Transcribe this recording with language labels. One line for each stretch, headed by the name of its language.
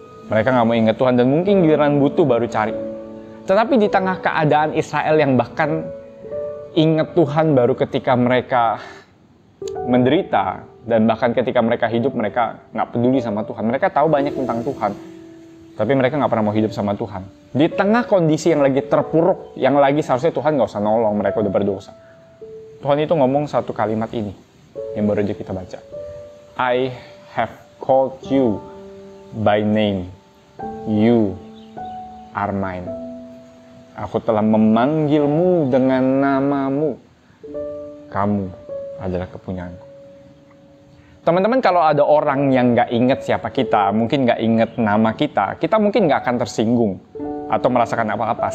Indonesian: Mereka nggak mau ingat Tuhan dan mungkin giliran butuh baru cari. Tetapi di tengah keadaan Israel yang bahkan ingat Tuhan baru ketika mereka menderita, dan bahkan ketika mereka hidup mereka nggak peduli sama Tuhan. Mereka tahu banyak tentang Tuhan, tapi mereka nggak pernah mau hidup sama Tuhan. Di tengah kondisi yang lagi terpuruk, yang lagi seharusnya Tuhan nggak usah nolong, mereka udah berdosa. Tuhan itu ngomong satu kalimat ini yang baru aja kita baca.
English: I have called you by name, you are mine.
Indonesian: Aku telah memanggilmu dengan namamu. Kamu adalah kepunyaanku. Teman-teman, kalau ada orang yang nggak ingat siapa kita, mungkin nggak ingat nama kita, kita mungkin nggak akan tersinggung atau merasakan apa-apa.